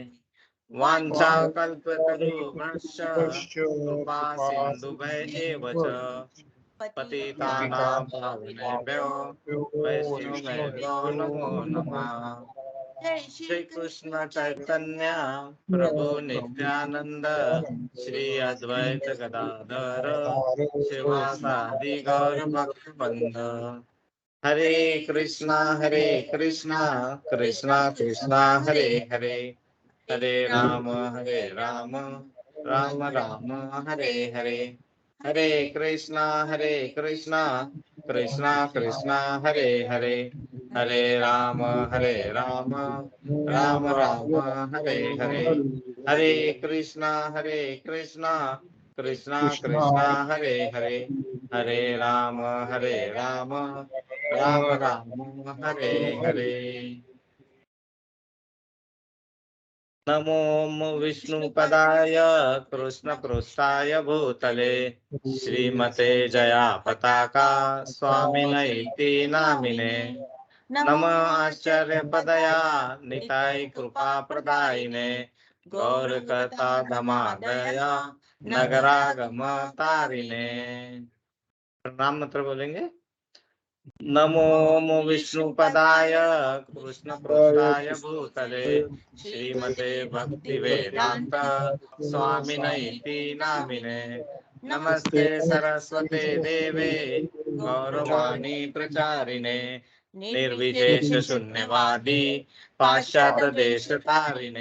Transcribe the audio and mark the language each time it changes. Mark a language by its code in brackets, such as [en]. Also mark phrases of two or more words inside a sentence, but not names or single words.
[sa] वाञ्छाकल्पतरुभ्यश्च कृपा सिन्धुभ्यः एव च पतितानां पावनेभ्यो वैष्णवेभ्यो नमो नमः। श्री कृष्ण चैतन्य प्रभु नित्यानंद श्री अद्वैत गदाधर शिवासादि गौर भक्तवृंद। हरे कृष्णा कृष्णा कृष्णा हरे हरे, हरे राम राम राम हरे हरे। हरे कृष्णा कृष्णा कृष्णा हरे हरे, हरे राम राम राम हरे हरे। हरे कृष्णा कृष्णा कृष्णा हरे हरे, हरे राम राम हरे हरे। नमो विष्णुपदाय कृष्णपृष्ठाय भूतले श्रीमते जया पताका स्वामिनैति नामिने। नमः आश्चर्यपदया निताय कृपा प्रदायिने गौरकथा धमादया नगरागम तारिणे। [hi] प्रणाम मंत्र बोलेंगे। [sa] नमो विष्णुपदाय कृष्णपृष्ठाय भूतले श्रीमते भक्तिवेदांत स्वामिनैति नामिने। नमस्ते सरस्वते देवे गौरवाणी प्रचारिणे निर्विशेष शून्यवादी पाश्चात्य देश तारिणे।